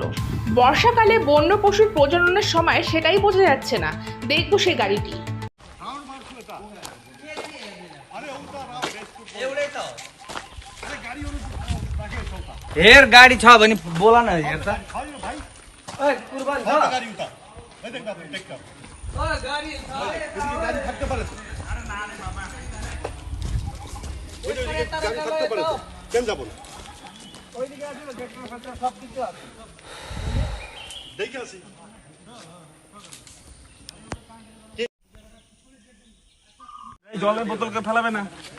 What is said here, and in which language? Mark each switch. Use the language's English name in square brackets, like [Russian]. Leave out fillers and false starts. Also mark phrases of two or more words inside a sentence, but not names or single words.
[Bangla] বর্ষাকালে বন্য পশুর প্রজননের সময় সেটাই বোঝা যাচ্ছে না। দেখবো সেই গাড়িটি। [Nepali] ढेर गाड़ी छ भने बोला न हेर्छ। ओए कुर्बान छ [Bangla] গাড়ি উঠা এই দেখ বাবু টেক কর [Nepali] ओए गाडी छ [Bangla] গাড়ি থাকতে পারে গাড়ি থাকতে পারে কেন যাব না ওইদিকে আসলে গেটর ফেটর সব কিছু আছে। দেখে আসি এই জলের বোতলকে ফেলাবে না।